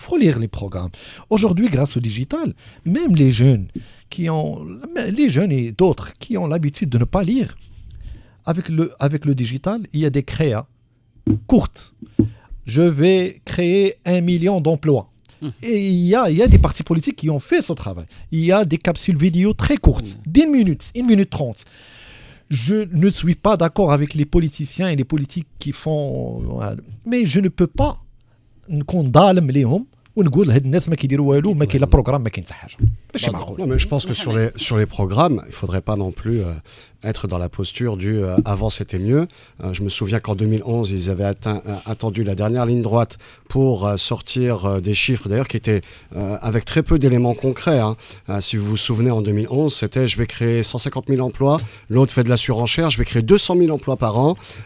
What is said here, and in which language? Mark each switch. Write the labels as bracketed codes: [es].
[fr] Il faut lire les programmes. Aujourd'hui, grâce au digital, même les jeunes et d'autres qui ont l'habitude de ne pas lire, avec le digital, il y a des créas courtes. Je vais créer 1 million d'emplois. Et il y a des partis politiques qui ont fait ce travail. Il y a des capsules vidéo très courtes, d'1 minute, 1 minute 30. Je ne suis pas d'accord avec les politiciens et les politiques qui font... Mais je ne peux pas condamner les hommes [ar] ونقول هاد الناس ما كيديروا والو ما كاين لا بروغرام ما كاين حتى حاجه ماشي معقول. [fr] Non mais je pense que sur les programmes, il faudrait pas non plus être dans la posture du avant c'était mieux. Je me souviens qu'en 2011, ils avaient attendu la dernière ligne droite pour sortir des chiffres d'ailleurs qui étaient avec très peu d'éléments concrets. Si vous vous souvenez, en 2011, c'était je vais créer 150 000 emplois, l'autre fait de la surenchère, je vais créer 200 000 emplois par an.